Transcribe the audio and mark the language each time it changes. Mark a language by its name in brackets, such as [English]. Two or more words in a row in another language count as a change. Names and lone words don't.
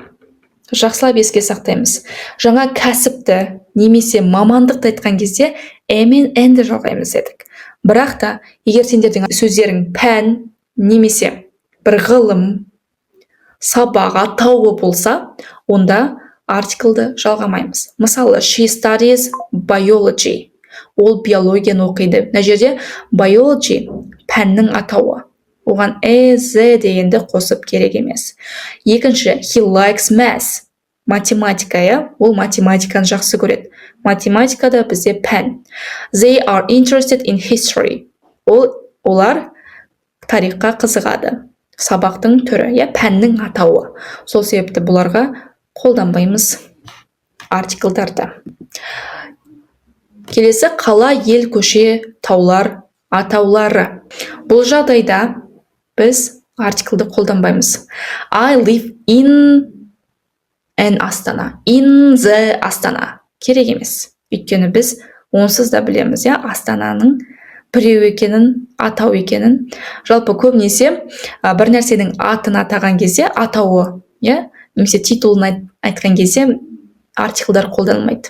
[Kazakh] Жақсылап еске сақтаймыз. Жаңа кәсіпті немесе мамандықты айтқан кезде мен n-ді жалғаймыз дедік. Бірақ та, егер сендердің сөздерің пән немесе бір ғылым, сабақ атауы болса, онда артиклді жалғамаймыз. Мысалы, [English] she studies biology. [Kazakh] Ол биологияны оқиды. Мына жерде biology пәннің атауы. Оған the дегенді қосып керек емес. Екінші, [English] he likes math. [Kazakh] Математика, ол математиканы жақсы көреді. Математикада бізде пән. [English] They are interested in history. [Kazakh] Олар тарихқа қызығады. Сабақтың түрі, пәннің атауы. Сол себепті бұларға қолданбаймыз артиклдарды. Келесі, қала, ел, көше, таулар, атаулары. Бұл жағдайда біз артиклді қолданбаймыз. [English] I live in an Астана. In the Астана. [Kazakh] Керек емес. Өйткені біз онсыз да білеміз, Астананың біреу екенін, атау екенін. Жалпы көбінесе бір нәрсенің атын атаған кезде атауы, немесе титулын айтқан кезде артиклдар қолданылмайды.